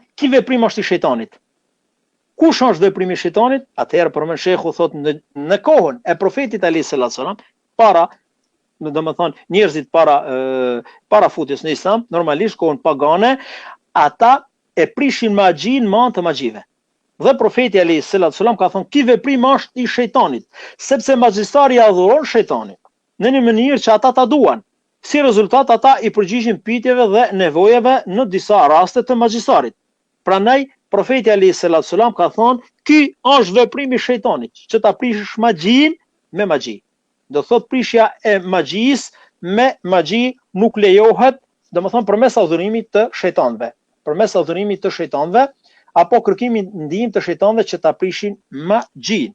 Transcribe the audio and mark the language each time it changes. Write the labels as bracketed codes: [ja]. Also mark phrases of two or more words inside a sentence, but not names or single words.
[sq] Ki veprim është i shejtanit. Kush është veprimi i shejtanit? Atëherë përmend shehu thot në kohën e profetit [ar] عليه السلام, [sq] domethënë njerëzit para futjes në Islam, normalisht kohën pagane, ata e prishin magjin me anë të magjive. Dhe profeti [ar] عليه الصلاة والسلام [sq] ka thonë ky veprim është i shejtanit, sepse magjistari adhuron shejtanin në një mënyrë që ata ta duan. Si rezultat ata i përgjigjen pyetjeve dhe nevojave në disa raste të magjistarit. Prandaj profeti [ar] عليه الصلاة والسلام [sq] ka thonë ky është veprimi i shejtanit, që ta prishësh magjin me magji. Do thot prishja e magjisë me magji nuk lejohet, domethënë përmes adhurimit të shejtanëve. Përmes adhurimit të shejtanëve apo kërkimi ndihmë të shejtanëve që ta prishin magjin.